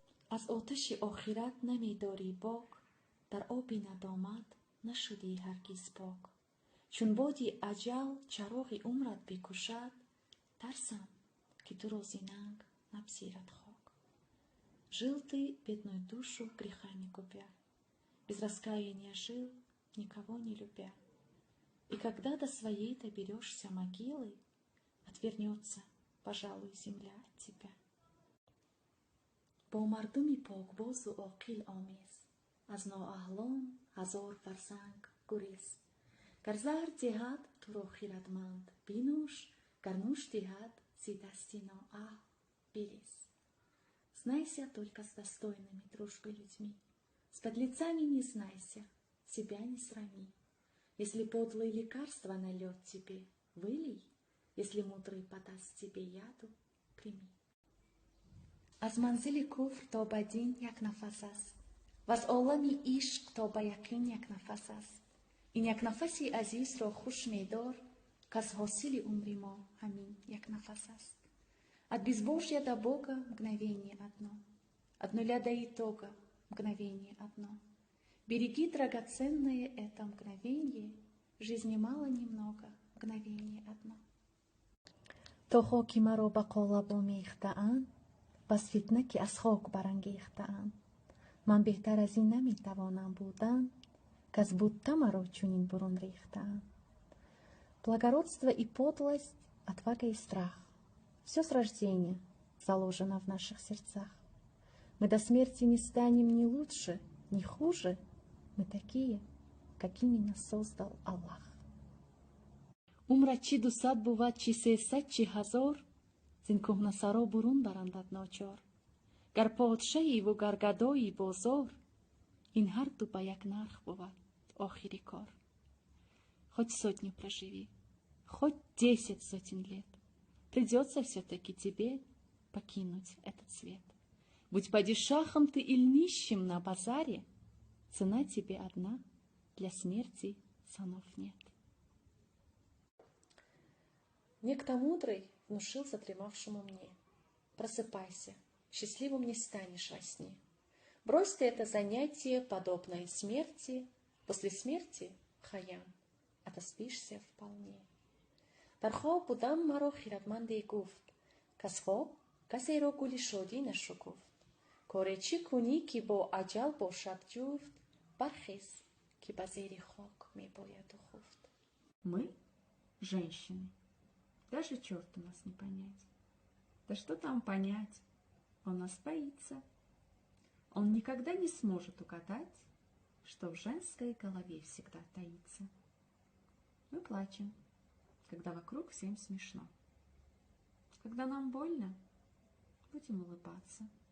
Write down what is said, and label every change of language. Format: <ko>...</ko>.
<fa>از آتش آخرت نمی‌داری باک، در آب ندامت نشدی هرگز پاک. چون بادی اجل چراغ عمرت بکشد، ترسم که تو را ز ننگ نپذیرد خاک.</fa> <ru>Жил ты бедную душу грехами губя, без раскаяния жил, никого не любя. И когда до своей доберешься могилы, отвернется, пожалуй, земля от тебя.</ru> <fa>با مردمی پاکباز و عاقل آمیز، از نااهلان هزار فرسنگ گریز. گر زهر دهد تو را خردمند بنوش، گر نوش дehad ز دست نااهل بلیز.</fa> <ru>Знайся только с достойными дружбы людьми, с подлецами не знайся, себя не срами. Если подлый лекарство нальет тебе, вылей, если мудрый подаст тебе яду, прими.</ru> <fa>از منزل کفر تا به دین یک نفس است و از عالم عشق تا به یقین یک نفس است. این یک نفسی عزیز را خوش می‌دار که از حاصل عمر ما همین یک نفس است.</fa> <ru>От безбожья до Бога мгновение одно, от нуля до итога мгновение одно. Береги драгоценное это мгновение, жизни мало немного, мгновение одно.</ru> <fa>تو خاکی مرا به قالب آمیخته‌اند، بس فتنه که از خاک برانگیخته‌اند. من بهتر از این نمیتوانم بودن، که از بوته مرا چنین برون ریخته‌اند.</fa> <ru>Благородство и подлость, отвага и страх — все с рождения заложено в наших сердцах. Мы до смерти не станем ни лучше, ни хуже. Мы такие, какими нас создал Аллах.</ru> <fa>عمرت چی 200 بود چی 300 چی 1000، زین کهنه‌سرا برون برندت ناچار. گر پادشاهی و گر گدایی بازار، این هر دو به یک نرخ بود آخری кар.</fa> <ru>Хоть сотню проживи, хоть 10 сотен лет, придется все-таки тебе покинуть этот свет. Будь падишахом ты или нищим на базаре, цена тебе одна, для смерти ценов нет. Некто мудрый внушил задремавшему мне: просыпайся, счастливым не станешь во сне. Брось ты это занятие, подобное смерти, после смерти хаям, отоспишься вполне.</ru> <fa>در خواب بودم مرا خردمندی گفت کز خواب کسی را گل شادی نشکفت. کار چی کنی که با اجل باشد جفت، برخیز که به زیر خاک می باید خفت.</fa> <ru>Мы, женщины, даже черту нас не понять. Да что там понять? Он нас боится. Он никогда не сможет угадать, что в женской голове всегда таится. Мы плачем, когда вокруг всем смешно. Когда нам больно, будем улыбаться.</ru>